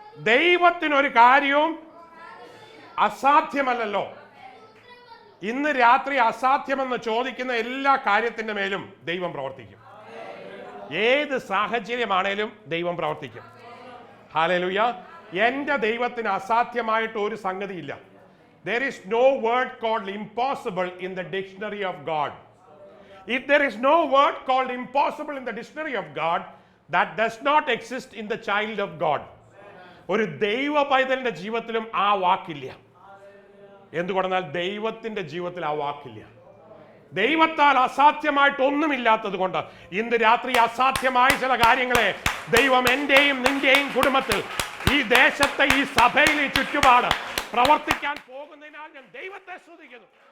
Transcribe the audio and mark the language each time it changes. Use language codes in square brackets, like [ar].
[ml] ദൈവത്തിനൊരു കാര്യവും അസാധ്യമല്ലല്ലോ. ഇന്ന് രാത്രി അസാധ്യമെന്ന് ചോദിക്കുന്ന എല്ലാ കാര്യത്തിന്റെ മേലും ദൈവം പ്രവർത്തിക്കും. ഏത് സാഹചര്യമാണേലും ദൈവം പ്രവർത്തിക്കും. ഹല്ലേലൂയ. എന്റെ ദൈവത്തിന് അസാധ്യമായിട്ട് ഒരു സംഗതിയില്ല. [en] There is no word called impossible in the dictionary of God. If there is no word called impossible in the dictionary of God, that does not exist in the child of God. [ml] ഒരു ദൈവ പൈതലിന്റെ ജീവിതത്തിലും ആ വാക്കില്ല. എന്തുകൊണ്ടെന്നാൽ ദൈവത്തിന്റെ ജീവിതത്തിൽ ആ വാക്കില്ല. ദൈവത്താൽ അസാധ്യമായിട്ടൊന്നുമില്ലാത്തത് കൊണ്ട് ഇന്ന് രാത്രി അസാധ്യമായ ചില കാര്യങ്ങളെ ദൈവം എന്റെയും നിന്റെയും കുടുംബത്തിൽ, ഈ ദേശത്തെ, ഈ സഭയിൽ, ഈ ചുറ്റുപാട് പ്രവർത്തിക്കാൻ പോകുന്നതിനാൽ ഞാൻ ദൈവത്തെ സ്തുതിക്കുന്നു.